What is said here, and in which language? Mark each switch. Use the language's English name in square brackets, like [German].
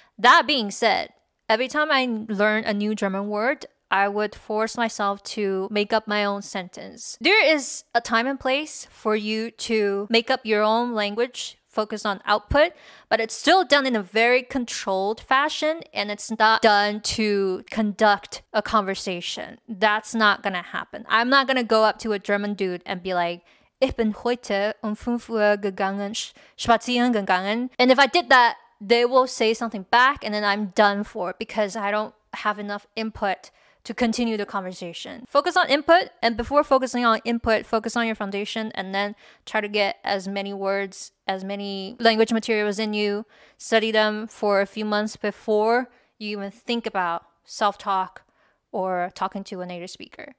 [English] That being said, every time I learn a new German word, I would force myself to make up my own sentence. There is a time and place for you to make up your own language, focus on output, but it's still done in a very controlled fashion, and it's not done to conduct a conversation. That's not gonna happen. I'm not gonna go up to a German dude and be like, [German] Ich bin heute 5 Uhr gegangen, spazieren gegangen. [English] And if I did that, they will say something back and then I'm done for because I don't have enough input to continue the conversation. Focus on input, and before focusing on input, focus on your foundation, and then try to get as many words, as many language materials in you, study them for a few months before you even think about self-talk or talking to a native speaker.